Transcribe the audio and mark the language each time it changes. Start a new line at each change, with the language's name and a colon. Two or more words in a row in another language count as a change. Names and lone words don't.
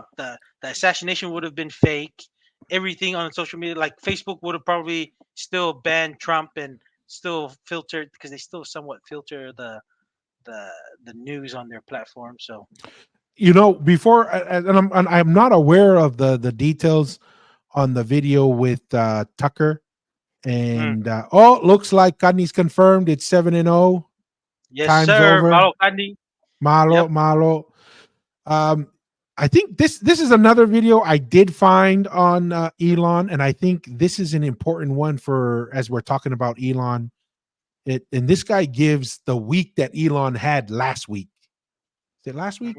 English: The assassination would have been fake. Everything on social media, like Facebook, would have probably still banned Trump and still filtered, because they still somewhat filter the news on their platform. So, Before, and I'm not aware of the details on the video with Tucker, and looks like Kani's confirmed. It's 7-0. Yes, Time's sir. over. Malo Kani. Malo. I think this is another video I did find on Elon, and I think this is an important one for, as we're talking about Elon. And this guy gives the week that Elon had last week. Is it last week?